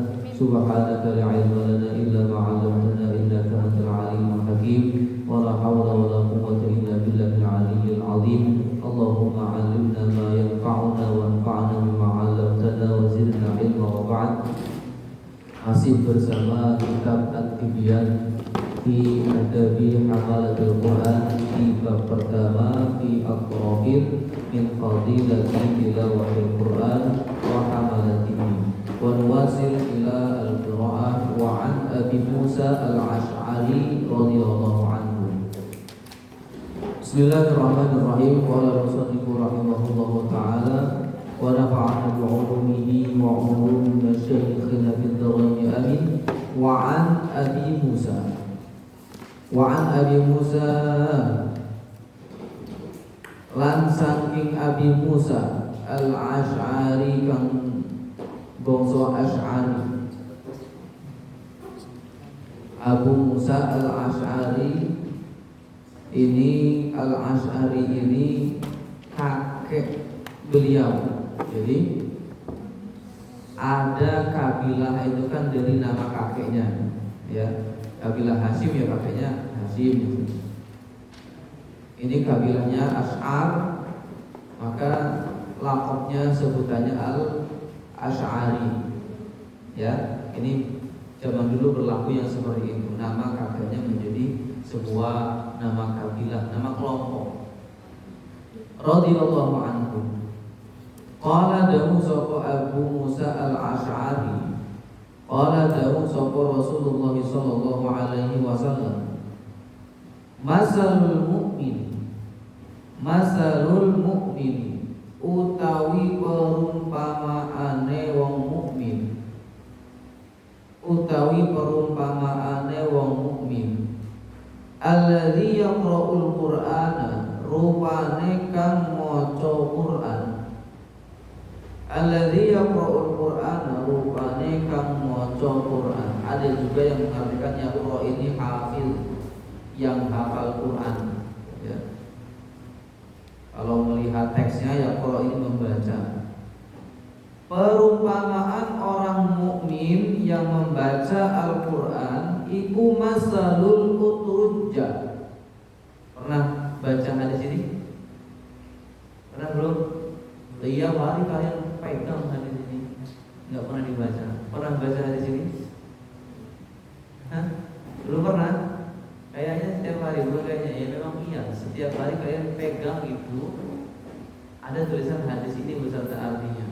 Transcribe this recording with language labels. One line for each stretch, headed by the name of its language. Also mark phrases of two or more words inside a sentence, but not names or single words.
Arabic: سبحانك لا علم لنا إلا ما علمتنا إنك أنت العليم الحكيم. ولا حول ولا قوة إلا بالله العلي العظيم. اللهم علمنا ما ينفعنا وانفعنا بما علمتنا وزدنا علما وبعد.
Indonesian: Masih bersama kitab At-Tibyan fi Adabi Hamalatul Quran di bab pertama
Arabic: في الطرف من فضيلة تلاوة القرآن وحملته. ونواصل إلى القراءة وعن أبي موسى الأشعري رضي الله عنه. بسم الله الرحمن الرحيم. قال رسول الله رحمه الله تعالى ونفعنا بعلومه وعلوم مشايخنا في الدارين آمين. وعن
Javanese: Abi Musa lan saking Abi Musa al-Ash'ari kang bangsa Ash'ari.
Indonesian: Abu Musa al-Ash'ari ini al-Ash'ari ini kakek beliau. Jadi ada kabilah itu kan dari nama kakeknya, ya. Kabilah Hashim ya kakeknya Hashim. Ini kabilahnya Ash'ar, maka lakopnya sebutannya Al-Ash'ari. Ya, ini zaman dulu berlaku yang seperti itu. Nama kakeknya menjadi sebuah nama kabilah, nama kelompok.
Arabic: رضي الله عنه.
Javanese: Qala dawu sapa Abu Musa al-Ash'ari. Qala dawu sapa Rasulullah
Arabic: صلى الله عليه وسلم. مثل المؤمن
Javanese: utawi perumpamaane wong mukmin.
Arabic: الذي يقرأ القرآن
Javanese: rupane kang maca Qur'an.
Indonesian: Ada juga yang mengatakan yaqra ini hafil, yang hafal Quran, ya. Kalau melihat teksnya yaqra ini membaca. Perumpamaan orang mukmin yang membaca Al-Qur'an iku
Arabic: مثل الأترجة.
Indonesian: Pernah baca hadis ini? Pernah belum? Tiap hari kalian pegang hadis ini. Enggak pernah dibaca. Pernah baca hadis ini? Hah? Belum pernah? Kayaknya setiap hari, bukan kayaknya, ya memang iya. Setiap hari kalian pegang itu, ada tulisan hadis ini beserta artinya.